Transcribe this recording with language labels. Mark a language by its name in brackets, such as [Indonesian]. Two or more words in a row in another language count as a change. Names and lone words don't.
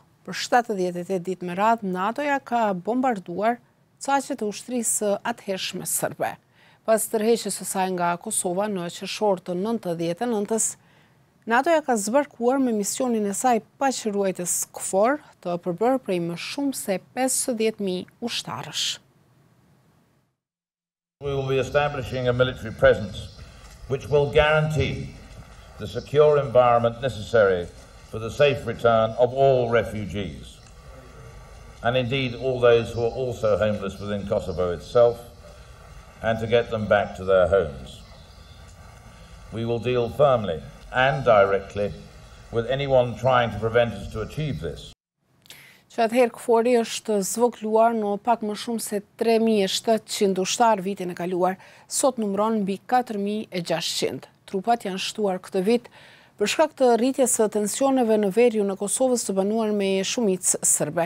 [Albanian] Për 78 ditë me radhë, NATO-a ka bombarduar caqet e ushtrisë atëhershme serbe. Pas tërheqjes së saj nga Kosova në qershor të 99-s, NATO-a ka zbarkuar me misionin e saj paqëruajtës KFOR të përbërë prej më shumë se 50.000 ushtarësh. [English] We will be establishing a military presence which will guarantee the secure environment necessary for the safe return of all refugees, and indeed all those who are also homeless within Kosovo itself, and to get them back to their homes. We will deal firmly and directly with anyone trying to prevent us to achieve this. [Albanian] Që atëherë KFOR-i është zvogluar në pak më shumë se 3.700 ushtarë vitin e kaluar, sot numëron mbi 4.600. Trupat janë shtuar këtë vit për shkak të rritjes së tensioneve në veriun e Kosovës të banuar me shumicë serbe.